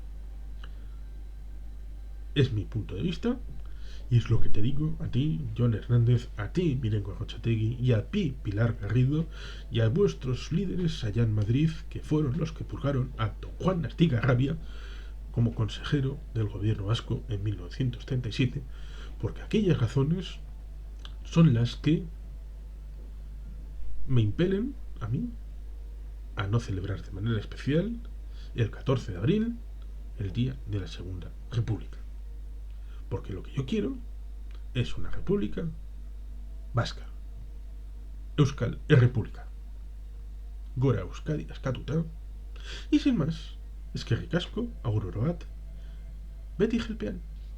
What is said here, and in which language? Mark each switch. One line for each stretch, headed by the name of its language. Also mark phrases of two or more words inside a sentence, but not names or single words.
Spanish: Es mi punto de vista y es lo que te digo a ti, John Hernández, a ti, Miren Gorrochategui, y a ti, Pilar Garrido, y a vuestros líderes allá en Madrid, que fueron los que purgaron a don Juan Astigarrabia como consejero del gobierno vasco en 1937, porque aquellas razones son las que me impelen a mí a no celebrar de manera especial el 14 de abril, el día de la Segunda República. Porque lo que yo quiero es una república vasca.
Basque: Euskal Errepublika. Gora Euskadi askatuta.
Spanish: Y sin más,
Basque: eskerrik asko, agur oro bat, beti jelpean.